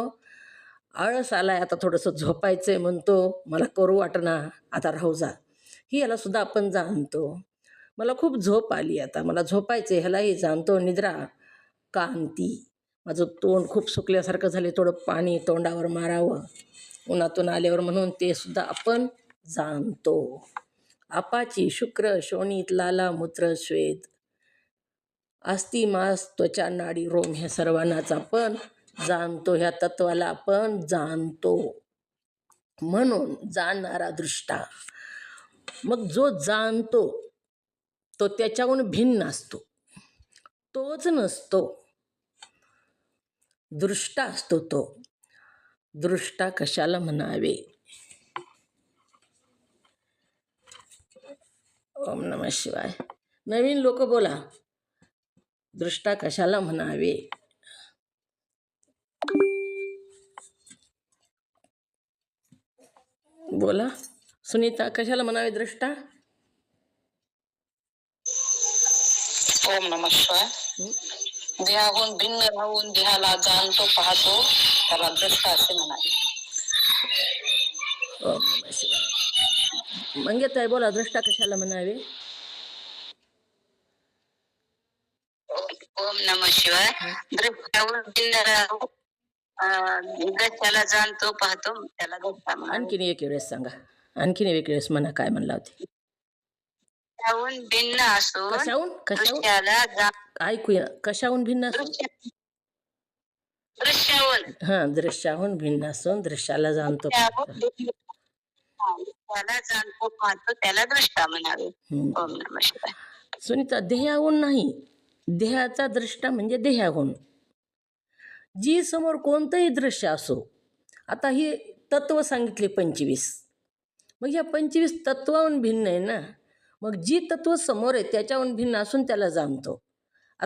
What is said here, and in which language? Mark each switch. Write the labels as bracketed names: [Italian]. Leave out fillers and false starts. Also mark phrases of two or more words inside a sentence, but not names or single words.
[Marathi] आळस आलाय, आता थोडंसं झोपायचं आहे म्हणतो, मला करू वाटना, आता राहू जा, ही याला सुद्धा आपण जाणतो. मला खूप झोप आली, आता मला झोपायचं आहे, ह्यालाही जाणतो. निद्रा, कांती, माझं तोंड खूप सुकल्यासारखं झाले, थोडं पाणी तोंडावर मारावं उन्हातून आल्यावर म्हणून ते सुद्धा आपण जाणतो. अपाची, शुक्र, शोणित, लाला, मूत्र, श्वेत, अस्ति, मांस, त्वचा, नाडी, रोम ह्या सर्वांनाच आपण जाणतो. ह्या तत्वाला आपण जाणतो. म्हणून जाणणारा दृष्टा. मग जो जाणतो तो त्याच्याहून भिन्न असतो, तोच नसतो, दृष्टा असतो. तो दृष्टा कशाला म्हणावे? [Sanskrit] ओम नमः शिवाय. [Marathi] नवीन लोक बोला, दृष्टा कशाला म्हणावे? बोला सुनीता, कशाला म्हणावे दृष्टा? [Sanskrit] ओम नमः शिवाय. [Marathi] देहाहून भिन्न राहून देहाला जाणतो, पाहतो, त्याला दृष्टा असे म्हणाले. [Sanskrit] ओम नमः शिवाय. [Marathi] मंगेताई बोला, दृष्टा कशाला म्हणावे? [Sanskrit] ओम नमः शिवाय. [Marathi] दृष्टाहून भिन्न राहून दृष्टाला जाणतो, पाहतो, त्याला दृष्टा म्हणाले. आणखीन एक वेळेस सांगा, आणखीन एक वेळेस म्हणा, काय म्हणला होते? दृष्टाहून भिन्न असून कशाहून दृष्टाला ऐकूया, कशाहून भिन्न असून? दृश्याहून. हा, दृश्याहून भिन्न असून दृश्याला जाणतो, त्याला जाणतो, पाहतो, त्याला दृष्टा म्हणावे. [Sanskrit] ओम नमः शिवाय. [Marathi] सुनीता, देहाहून नाही, देहाचा दृष्टा म्हणजे देहाहून. जी समोर कोणतंही दृश्य असो, आता ही तत्व सांगितले 25, मग ह्या 25 तत्वाहून भिन्न आहे ना. मग जी तत्व समोर आहे त्याच्याहून भिन्न असून त्याला जाणतो.